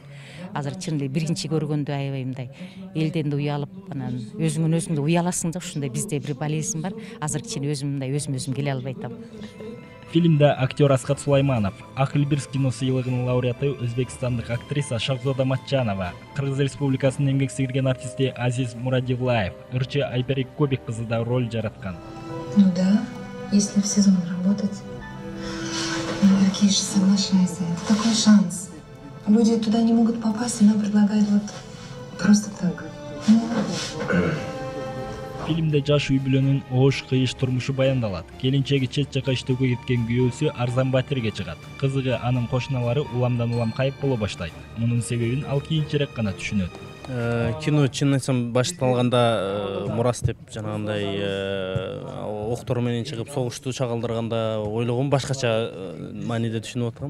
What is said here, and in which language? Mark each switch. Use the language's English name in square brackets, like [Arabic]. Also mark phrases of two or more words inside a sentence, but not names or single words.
[Kyrgyz] Азыр чын эле биринчи көргөндө аябай мындай элден да уялып, анан өзүңдөн да уяласың да, ушундай бизде бир болезнь бар. Азыр кичине өзүм келе албай атам. Фильмде актер Асхат Сулайманов, Ак Элбирс кино сыйлыгынын лауреаты өзбекстандык актриса Шахзода Матчанова, Кыргыз Республикасынын эмгек сиңирген артисти Азиз Мурадилаев, ырчы Айперик Кобек кызы да роль жараткан. [Russian] Ну да, если в сезон работать. Какие же соглашайся, это такой шанс. Люди туда не могут попасть, она предлагает вот просто так. [Kyrgyz] Фильмде жаш үй бүлөнүн оош кыйыш турмушу баяндалат. Келинчеги чет жака иштөөгө кеткен күйөөсү арзан батирге чыгат. Кызыгы анын кошуналары уламдан улам кайып боло баштайт. Мунун себебин ал кийинчерээк гана түшүнөт. Кино чын айтсам башталганда Мурас деп жанагындай октор менен чыгып согушту чагылдырганда ойлогом башкача мааниде түшүнүп аткам.